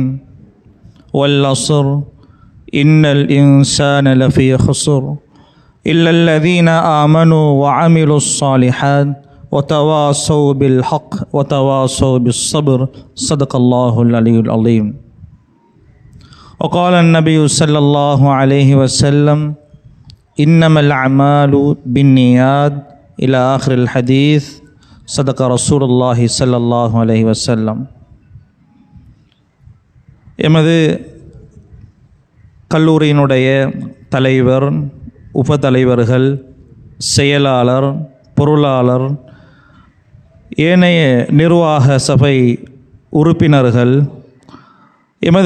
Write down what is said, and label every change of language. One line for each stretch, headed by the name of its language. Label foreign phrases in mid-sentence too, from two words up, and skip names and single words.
Arabic: والعصر إن الإنسان لفي خسر إلا الذين آمنوا وعملوا الصالحات وتواصوا بالحق وتواصوا بالصبر صدق الله العلي العظيم. وقال النبي صلى الله عليه وسلم إنما الأعمال بالنيات إلى آخر الحديث صدق رسول الله صلى الله عليه وسلم.
Tamil: எமது கல்லூரியினுடைய தலைவர், உபதலைவர்கள், செயலாளர், பொருளாளர், ஏனைய நிர்வாக சபை உறுப்பினர்கள் எமது